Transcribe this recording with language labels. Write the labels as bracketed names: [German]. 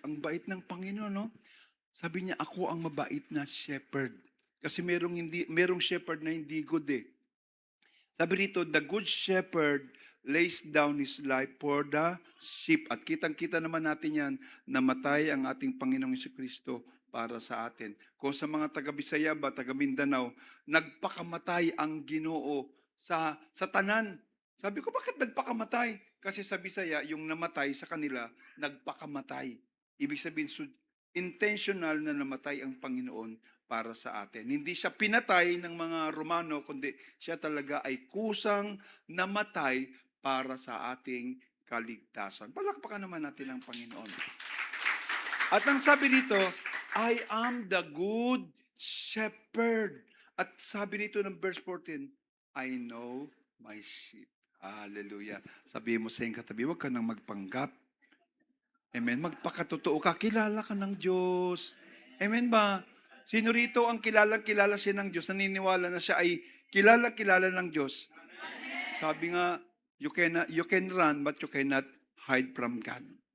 [Filipino] Ang bait ng Panginoon, no? Sabi niya, ako ang mabait na shepherd. Kasi merong shepherd na hindi good eh. [English] Sabi rito, the good shepherd lays down his life for the sheep. [Filipino] At kitang-kita naman natin yan, namatay ang ating Panginoong Jesucristo para sa atin. Kung sa mga taga-Bisaya ba, taga-Mindanao, nagpakamatay ang Ginoo sa tanan. Sabi ko, bakit nagpakamatay? Kasi sa Bisaya, yung namatay sa kanila, nagpakamatay. Ibig sabihin, intentional na namatay ang Panginoon para sa atin. Hindi siya pinatay ng mga Romano, kundi siya talaga ay kusang namatay para sa ating kaligtasan. Palakpakan naman natin ang Panginoon. [English] At ang sabi dito, I am the good shepherd. [Filipino] At sabi dito ng verse 14, I know my sheep. Hallelujah. Sabihin mo sa iyong katabi, huwag ka nang magpanggap. Amen. Magpakatotoo ka. Kilala ka ng Diyos. Amen ba? Sino rito ang kilala siya ng Diyos? Naniniwala na siya ay kilala ng Diyos. [English] Sabi nga, you can run but you cannot hide from God.